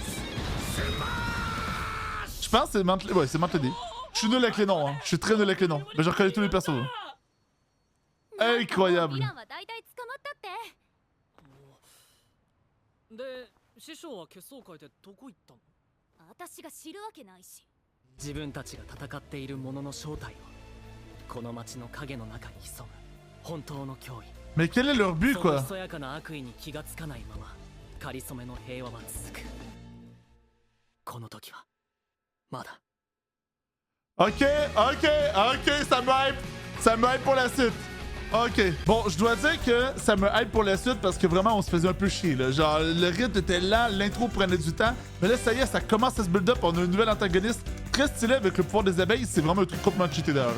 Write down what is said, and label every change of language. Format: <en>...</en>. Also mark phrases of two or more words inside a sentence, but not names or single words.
<fr>Je pense que c'est Mant Lady. Ouais, c'est Mant Lady. Je suis nul avec les noms, hein. Je suis très nul avec les noms. Mais je reconnais tous les persos. Incroyable.</fr> <ja>ヴィランは大体捕まったってで師匠は決闘会でどこ行ったの私が知るわけないし自分たちが戦っているものの正体をこの町の影の中に潜む本当の脅威</ja> <fr>Mais quel est leur but,</fr> <ja>その</ja> <fr>quoi?</fr> <ja>ひそやかな悪意に気がつかないまま仮初めの平和は続くこの時はまだ</ja> <fr>Ok, ça me hype. Ça me hype pour la suite. Ok, bon, je dois dire que ça me hype pour la suite parce que vraiment, on se faisait un peu chier, là. Genre, le rythme était lent, l'intro prenait du temps. Mais là, ça y est, ça commence à se</fr> <en>build up.</en> <fr>On a une nouvelle antagoniste. très stylé avec le pouvoir des abeilles. C'est vraiment un truc complètement cheaté d'ailleurs.</fr>